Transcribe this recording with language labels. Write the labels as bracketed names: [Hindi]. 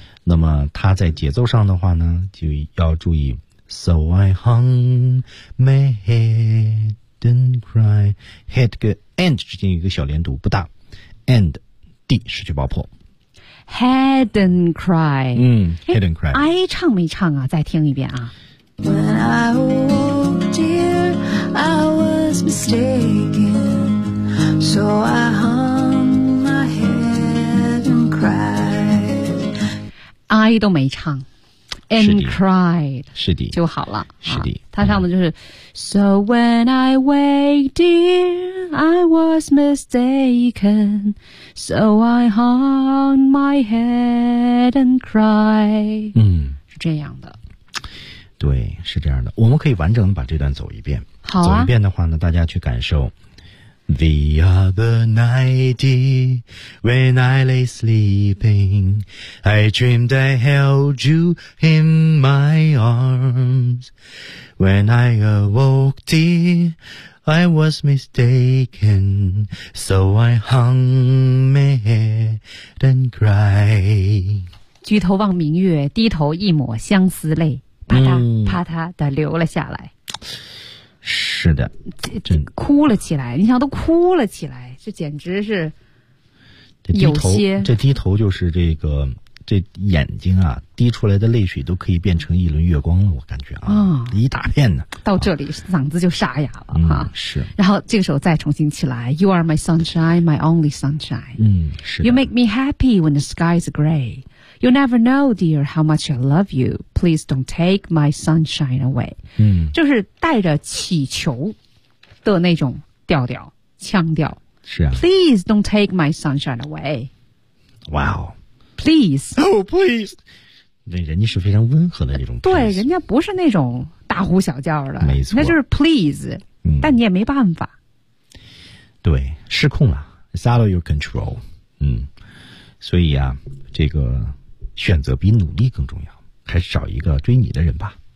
[Chinese] 那么它在节奏上的话呢，就要注意 [English] So I hung my head and cry, [Chinese] head 跟 and 之间有一个小连读，不大 and D 失去爆破 [English] head and cry、嗯、head and cry [Chinese] I 唱没唱啊，再听一遍啊。 [English] When I woke dear I was mistaken So I hungI [Chinese] 都没唱 [English] ，and cried [Chinese] 是的就好了，是的。他、啊、唱的就是、 [English] 嗯、，So when I wake, dear, I was mistaken, so I hung my head and cried。嗯， [Chinese] 是这样的。对，是这样的。我们可以完整的把这段走一遍。好、啊，走一遍的话呢，大家去感受。 [English] The other night, when I lay sleeping, I dreamed I held you in my arms. When I awoke, I was mistaken, so I hung my head and cried. [Chinese] 举头望明月，低头一抹相思泪，啪嗒啪嗒的流了下来。是的，真哭了起来，你想都哭了起来，这简直是有些这低头就是这个这眼睛啊滴出来的泪水都可以变成一轮月光了，我感觉啊、哦、一大片呢，到这里、啊、嗓子就沙哑了、嗯、哈，是，然后这个时候再重新起来 [English] You are my sunshine, my only sunshine、 [Chinese] 嗯、是 [English] You make me happy when the sky is gray You never know, dear, how much I love you Please don't take my sunshine away、嗯、 [Chinese] 就是带着乞求的那种调调腔调，是啊 [English] Please don't take my sunshine away Wow Please Oh, please [Chinese] 那人家是非常温和的那种对，人家不是那种大呼小叫的，没错，那就是 please、嗯、但你也没办法，对，失控了 [English] It's out of your control、 [Chinese] 嗯、所以啊，这个选择比努力更重要，还是找一个追你的人吧。